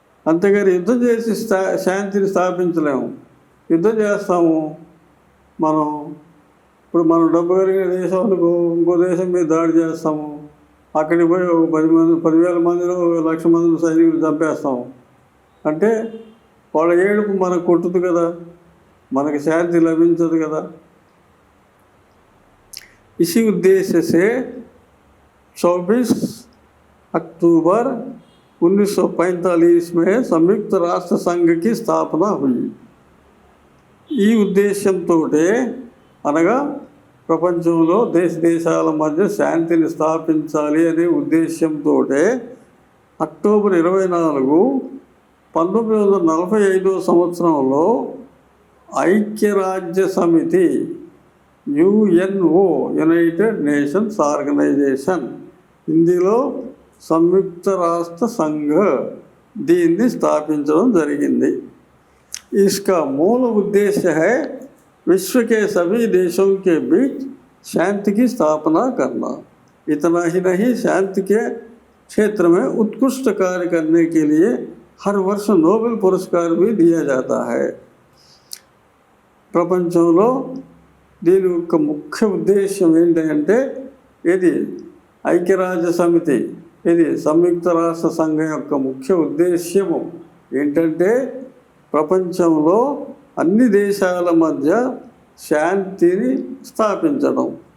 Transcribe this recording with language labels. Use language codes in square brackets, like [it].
[te] అంతేగాని యుద్ధం చేసి శాంతిని స్థాపించలేము। యుద్ధం చేస్తాము మనం, ఇప్పుడు మనం డబ్బు కలిగిన దేశాలకు ఇంకో దేశం మీద దాడి చేస్తాము, అక్కడికి పోయి ఒక 10,000 మందిలో 1,00,000 మంది సైనికులు చంపేస్తాము అంటే వాళ్ళ ఏడుపు మనకు కొట్టుదు కదా, మనకి శాంతి లభించదు కదా। [hi] इसी उद्देश्य से 24 अक्टूबर 1945 में संयुक्त राष्ट्र संघ की स्थापना हुई। [te] ఈ ఉద్దేశంతో అనగా ప్రపంచంలో దేశాల మధ్య శాంతిని స్థాపించాలి అనే ఉద్దేశంతో అక్టోబర్ 24, 1945 సంవత్సరంలో ఐక్యరాజ్య సమితి, యుఎన్ఓ, యునైటెడ్ నేషన్స్ ఆర్గనైజేషన్, హిందీలో సంయుక్త రాష్ట్ర సంఘ, దీన్ని స్థాపించడం జరిగింది. [hi] इसका मूल उद्देश्य है विश्व के सभी देशों के बीच शांति की स्थापना करना। इतना ही नहीं, शांति के क्षेत्र में उत्कृष्ट कार्य करने के लिए हर वर्ष नोबेल पुरस्कार भी दिया जाता है। [te] ప్రపంచంలో దీని యొక్క ముఖ్య ఉద్దేశం ఏంటంటే, ఇది ఐక్యరాజ్య సమితి, ఇది సంయుక్త రాష్ట్ర సంఘం యొక్క ముఖ్య ఉద్దేశ్యము ఏంటంటే, ప్రపంచంలో అన్ని దేశాల మధ్య శాంతిని స్థాపించడం.